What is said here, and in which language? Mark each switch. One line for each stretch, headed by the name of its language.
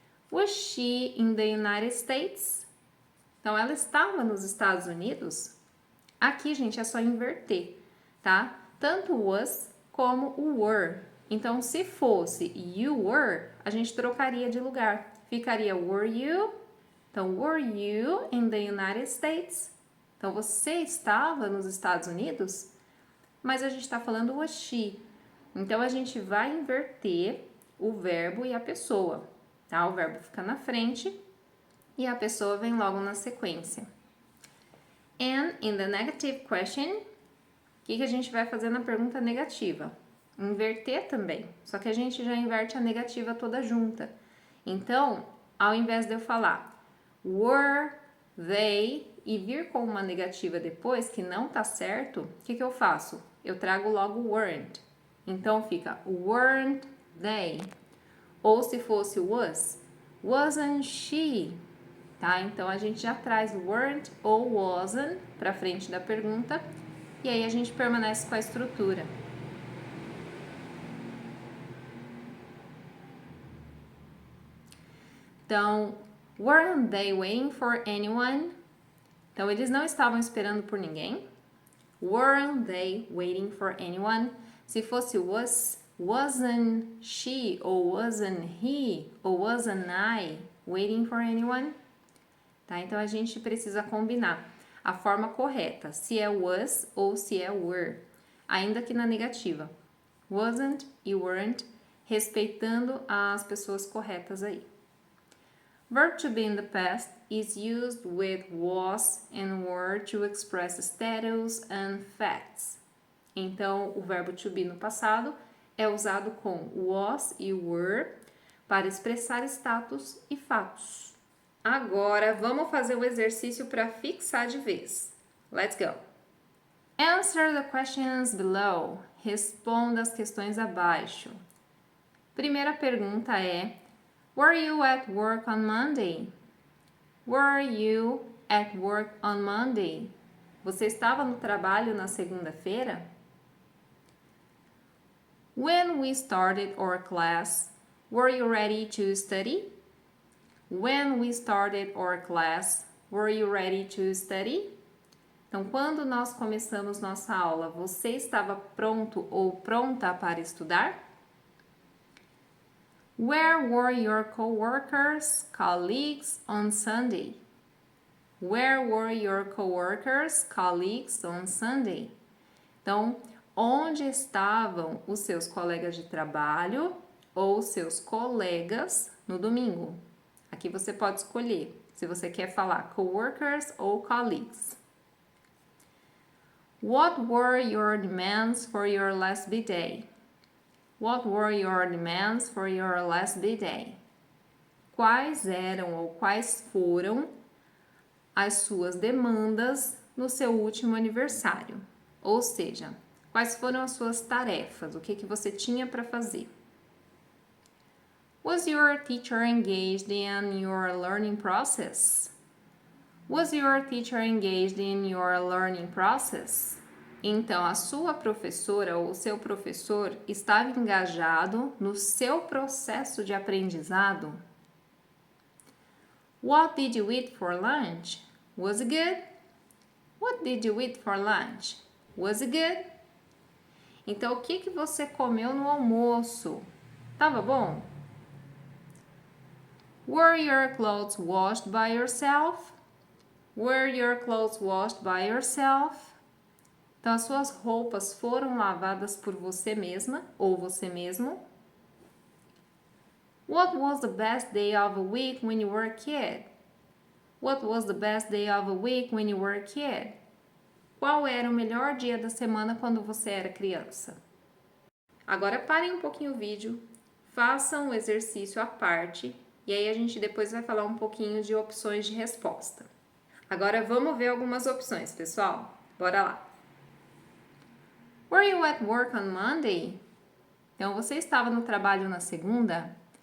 English: Was she in the United States?
Portuguese: Então, ela estava nos Estados Unidos? Aqui, gente, é só inverter, tá? Tanto was como o were. Então, se fosse you were, a gente trocaria de lugar. Ficaria
English: were you?
Portuguese: Então,
English: were you in the United States?
Portuguese: Então, você estava nos Estados Unidos? Mas a gente está falando was she. Então, a gente vai inverter o verbo e a pessoa. Tá? O verbo fica na frente e a pessoa vem logo na sequência.
English: And in the negative question,
Portuguese: o que a gente vai fazer na pergunta negativa? Inverter também, só que a gente já inverte a negativa toda junta. Então, ao invés de eu falar were they e vir com uma negativa depois, que não tá certo, o que eu faço? Eu trago logo weren't. Então fica weren't they. Ou se fosse was, wasn't she. Tá? Então a gente já traz weren't ou wasn't para frente da pergunta e aí a gente permanece com a estrutura. Então,
English: weren't they waiting for anyone?
Portuguese: Então eles não estavam esperando por ninguém.
English: Weren't they waiting for anyone?
Portuguese: Se fosse
English: was, wasn't she ou wasn't he ou wasn't I waiting for anyone?
Portuguese: Tá? Então a gente precisa combinar a forma correta, se é was ou se é were, ainda que na negativa. Wasn't e weren't, respeitando as pessoas corretas aí.
English: Verb to be in the past is used with was and were to express status and facts.
Portuguese: Então, o verbo to be no passado é usado com was e were para expressar status e fatos. Agora, vamos fazer o exercício para fixar de vez.
English: Let's go! Answer the questions below.
Portuguese: Responda as questões abaixo. Primeira pergunta é:
English: Were you at work on Monday? Were you at work on Monday?
Portuguese: Você estava no trabalho na segunda-feira?
English: When we started our class, were you ready to study? When we started our class, were you ready to study?
Portuguese: Então, quando nós começamos nossa aula, você estava pronto ou pronta para estudar?
English: Where were your coworkers, colleagues on Sunday? Where were your coworkers, colleagues on Sunday?
Portuguese: Então, onde estavam os seus colegas de trabalho ou seus colegas no domingo? Aqui você pode escolher se você quer falar coworkers ou colleagues.
English: What were your demands for your last B-Day? What were your demands for your last B-Day?
Portuguese: Quais eram ou quais foram as suas demandas no seu último aniversário? Ou seja, quais foram as suas tarefas? O que você tinha para fazer?
English: Was your teacher engaged in your learning process? Was your teacher engaged in your learning process?
Portuguese: Então, a sua professora ou o seu professor estava engajado no seu processo de aprendizado?
English: What did you eat for lunch? Was it good? What did you eat for lunch? Was it good?
Portuguese: Então, o que você comeu no almoço? Tava bom?
English: Were your clothes washed by yourself? Were your clothes washed by yourself?
Portuguese: Então, as suas roupas foram lavadas por você mesma ou você mesmo?
English: What was the best day of the week when you were a kid? What was the best day of the week when you were a kid?
Portuguese: Qual era o melhor dia da semana quando você era criança? Agora parem um pouquinho o vídeo, façam o exercício à parte e aí a gente depois vai falar um pouquinho de opções de resposta. Agora vamos ver algumas opções, pessoal? Bora lá!
English: Were you at work on Monday?
Portuguese: Então, você estava no trabalho na segunda?